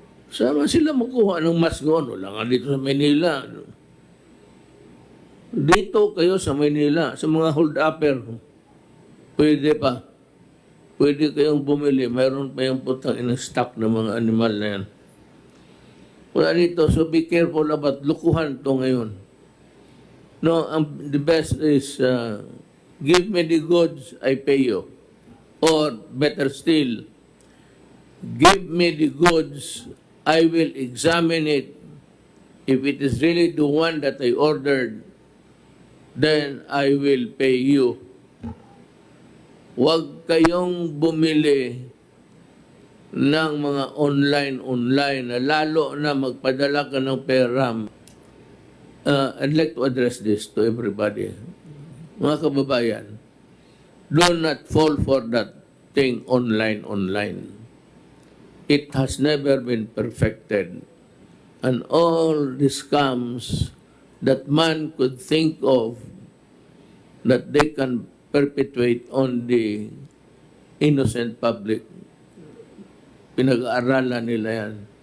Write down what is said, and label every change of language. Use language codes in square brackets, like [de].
[tl] Saan sila makuha ng mask noon? Wala nga dito sa Manila. Dito kayo sa Manila, sa mga hold-upper, pwede pa. Pwede kayong bumili. Mayroon pa yung putang in-stock ng mga animal na yan. Wala dito. [en] So be careful about [tl] lukuhan to ngayon. [en] No, the best is give me the goods, I pay you. Or better still, give me the goods, I will examine it. If it is really the one that I ordered, then I will pay you. [tl] Huwag kayong bumili ng mga online na lalo na magpadala ka ng pera. [en] I'd like to address this to everybody. [tl] Mga kababayan, [en] do not fall for that thing online. It has never been perfected. And all the scams that man could think of that they can perpetuate on the innocent public, [tl] pinag-aaralan nila yan.